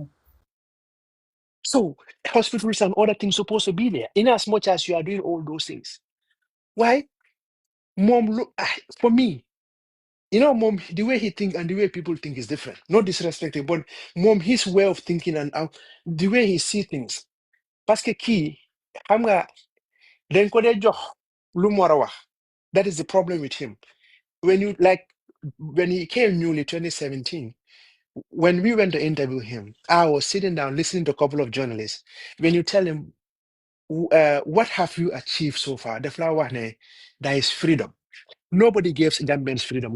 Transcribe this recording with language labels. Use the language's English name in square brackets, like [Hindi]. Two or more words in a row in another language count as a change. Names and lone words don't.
[English] So hospitals and other things supposed to be there. In as much as you are doing all those things. Why? Mom, look, for me, mom, the way he think and the way people think is different. Not disrespecting, but mom, his way of thinking and the way he see things. [French] Parce que [Wolof] key, xam nga dañ ko dee jox lu mu war a wax. [English] That is the problem with him. When he came newly 2017, when we went to interview him, I was sitting down listening to a couple of journalists. When you tell him, what have you achieved so far? The flower, there is freedom. Nobody gives Gambians freedom.